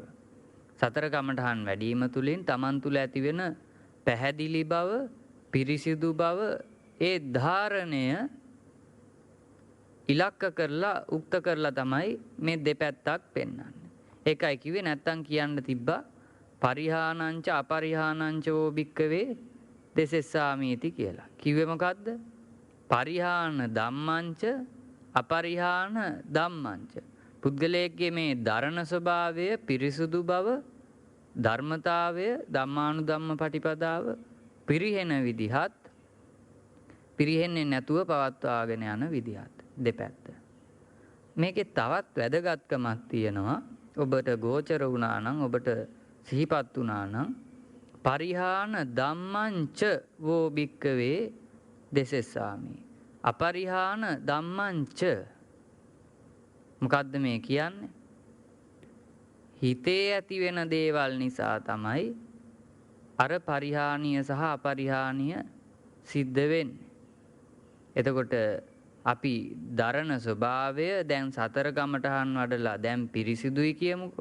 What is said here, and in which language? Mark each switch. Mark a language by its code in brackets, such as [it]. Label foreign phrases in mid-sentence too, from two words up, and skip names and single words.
[si] සතර කමඨහන් වැඩිම තුලින් තමන් තුල ඇතිවෙන පැහැදිලි බව, පිරිසිදු බව, ඒ ධාරණය ඉලක්ක කරලා උක්ත කරලා තමයි මේ දෙපැත්තක් පෙන්වන්නේ. ඒකයි කිව්වේ නැත්තම් කියන්න තිබ්බා [pi] පරිහානංච අපරිහානංච වෝ භික්කවේ දෙසෙස්සාමීති [si] කියලා. කිව්වේ මොකද්ද? [pi] පරිහාන ධම්මංච අපරිහාන ධම්මංච. [si] පුද්ගලයෙක්ගේ මේ දරණ ස්වභාවය, පිරිසුදු බව, ධර්මතාවය, ධම්මානුධම්ම පටිපදාව පිරිහෙන විදිහත් පිරිහෙන්නේ නැතුව පවත්වාගෙන යන විදිහත් දෙපැත්ත. මේකේ තවත් වැදගත්කමක් තියෙනවා. ඔබට ගෝචර වුණා නම්, ඔබට සිහිපත් වුණා නම් [pi] පරිහාන ධම්මංච වෝ භික්කවේ දෙසෙස්සාමි අපරිහාන ධම්මංච. [si] මොකද්ද මේ කියන්නේ? හිතේ ඇති වෙන දේවල් නිසා තමයි අර පරිහානිය සහ අපරිහානිය සිද්ධ වෙන්නේ. එතකොට අපි දරණ ස්වභාවය දැන් සතර කමඨහන් වඩලා දැන් පිරිසිදුයි කියමුකෝ.